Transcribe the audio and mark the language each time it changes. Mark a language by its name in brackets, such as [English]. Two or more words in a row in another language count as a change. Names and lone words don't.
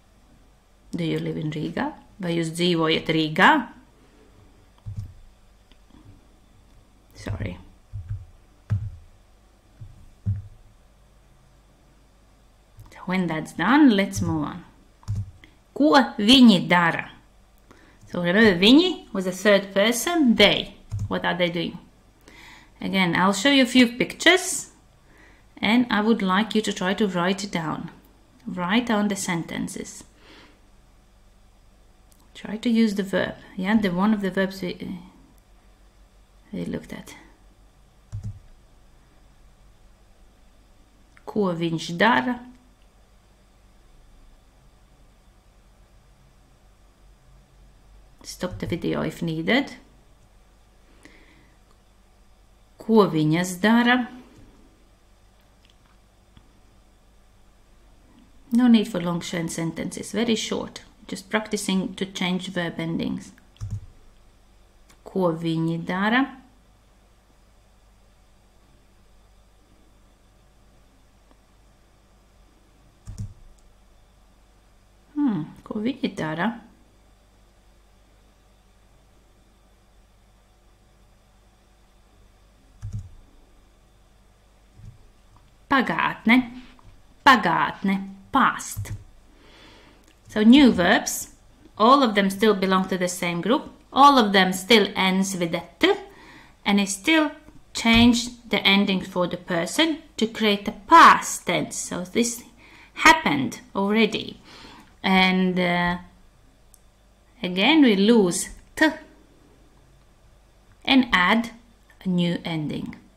[English] Do you live in Riga? [Latvian] Vai jūs dzīvojat Rīgā? [English] Sorry. So when that's done, let's move on. [Latvian] Ko viņi dara? [English] So remember, viņi was the third person, they. What are they doing? Again, I'll show you a few pictures and I would like you to try to write it down. Write down the sentences. Try to use the verb. Yeah, the one of the verbs we looked at. [Latvian] Ko viņš dara? [English] Stop the video if needed. [Latvian] Ko viņas dara? [English] No need for long sentences, very short. Just practicing to change verb endings. [Latvian] Ko viņi dara? Ko viņi dara? Pagātne, pagātne, [English] past. So new verbs, all of them still belong to the same group, all of them still ends with a t, and it still changed the ending for the person to create a past tense. So this happened already. And again we lose t and add a new ending.